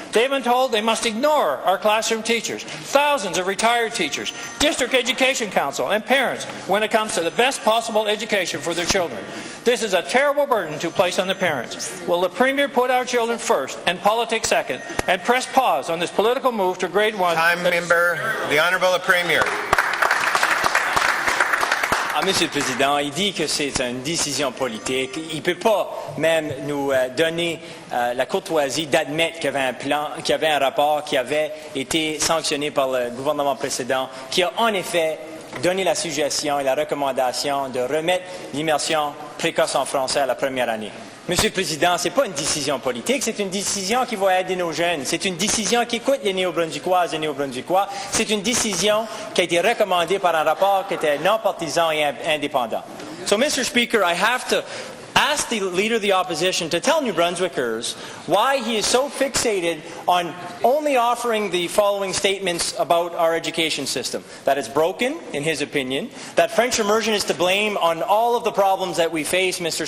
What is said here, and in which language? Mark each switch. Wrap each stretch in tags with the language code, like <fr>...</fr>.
<en>They've been told they must ignore our classroom teachers, thousands of retired teachers, District Education Council, and parents when it comes to the best possible education for their children. This is a terrible burden to place on the parents. Will the Premier put our children first and politics second and press pause on this political move to grade 1? Time, member. The Honourable the Premier.</en> <fr>Monsieur le Président, il dit que c'est une décision politique. Il ne peut pas même nous donner la courtoisie d'admettre qu'il y avait un plan, qu'il y avait un rapport qui avait été sanctionné par le gouvernement précédent, qui a en effet donné la suggestion et la recommandation de remettre l'immersion précoce en français à la première année. Monsieur le Président, c'est pas une décision politique, c'est une décision qui va aider nos jeunes. C'est une décision qui écoute les Néo-Brunswickoises et Néo-Brunswickois. C'est une décision qui a été recommandée par un rapport qui était non partisan et indépendant.</fr> <en>So, Mr. Speaker, I have to ask the Leader of the Opposition to tell New Brunswickers why he is so fixated on only offering the following statements about our education system. That it's broken, in his opinion. That French immersion is to blame on all of the problems that we face, Mr.</en>